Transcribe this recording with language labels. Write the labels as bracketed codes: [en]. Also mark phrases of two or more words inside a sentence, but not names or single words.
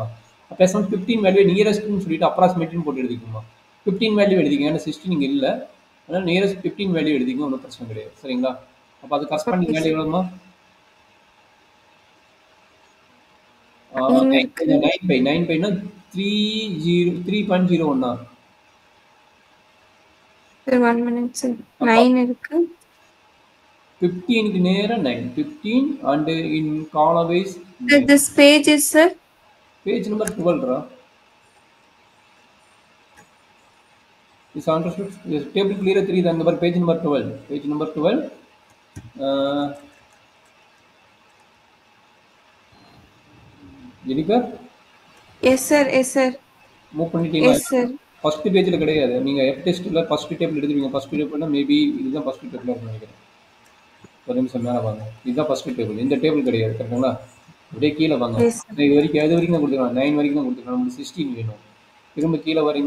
[ta] அப்போ 15 [en] value nearest [ta] சொல்லிட்டு அப்ராக்சிமேட்னு போட்டு எழுதிக்குமா? 15 வேல்யூ எழுதிங்க, ஏன்னா 16 இங்கே இல்லை. அதனால் [en] nearest 15 value [ta] எழுதிங்க, ஒன்றும் பிரச்சனை கிடையாது. சரிங்களா? அப்போ அது [en] corresponding value [ta] எவ்வளோமா? 9.9னா 3.01. [en] Sir, 1 minute, sir. 9 இருக்கு. [ta] 15க்கு நேரம் [en] 9. 15 and in column wise Sir, this page is, sir. Page number 12 ரா. Is understood? Yes, table clear 3 தான். நம்பர் page number 12. Page number 12. [ta] ஜெனிஃபர்? [en] Yes, sir. Yes, sir. [ta] மூவ் பண்ணிட்டீங்களா? [en] Yes, sir. first page [ta] கிடையாது. நீங்கள் [en] F test first table [ta] எடுத்துருவீங்க. [en] first table [ta] மேபி இதுதான் [en] first table [ta] இருக்கும் நினைக்கிறேன். ஒரு நிமிஷம் மேலே வாங்க. இதுதான் [en] first table. [ta] இந்த டேபிள் கிடையாது, கரெக்டுங்களா? அப்படியே கீழே வாங்க. [en] Yes, sir. [ta] இது வரைக்கும் எது வரைக்கும் தான் கொடுத்துருக்காங்க? 9 வரைக்கும் தான் கொடுத்துருக்காங்க. நம்மளுக்கு 16 வேணும். திரும்ப கீழே வரீங்க.